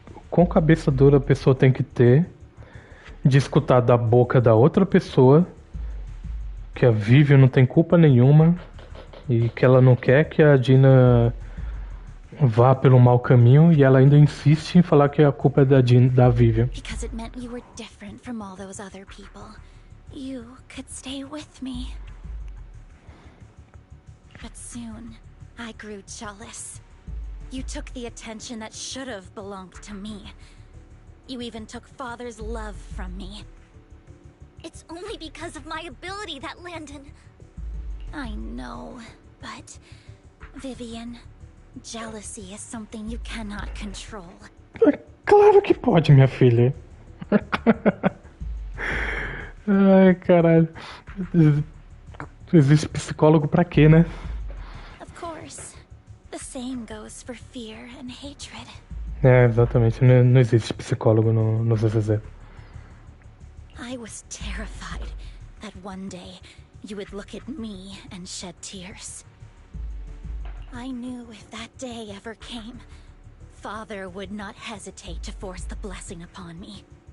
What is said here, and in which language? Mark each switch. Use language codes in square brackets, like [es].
[pt] Quão cabeça dura a pessoa tem que ter de escutar da boca da outra pessoa que a Vivian não tem culpa nenhuma e que ela não quer que a Dina vá pelo mau caminho, e ela ainda insiste em falar que a culpa é da Vivian. [en] Because it meant you were different from all those other people. You could stay with me. But soon, I grew jealous. You took the attention that should have belonged to me. You even took Father's love from me. It's only because of my ability that Landon... I know, but... Vivian, jealousy is something you cannot control. [pt] Claro que pode, minha filha. Ai, caralho. Existe psicólogo pra quê, né? [en] Of course. The same goes for fear and hatred. [pt] É, exatamente. Não existe psicólogo no ZZZ. [en] I was terrified that one day you would look at me and shed tears. I knew if that day ever came, Father would not hesitate to force the blessing upon me.